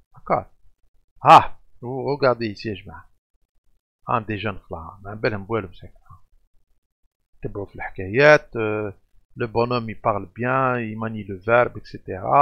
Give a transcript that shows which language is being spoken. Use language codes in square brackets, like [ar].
[fr] d'accord. regardez ici [ar] يا جماعه [fr] des jeunes [ar] خلاص ما بالهم بوالو مساكن تبعوا في الحكايات. [fr] le bonhomme il parle bien il manie le verbe etc.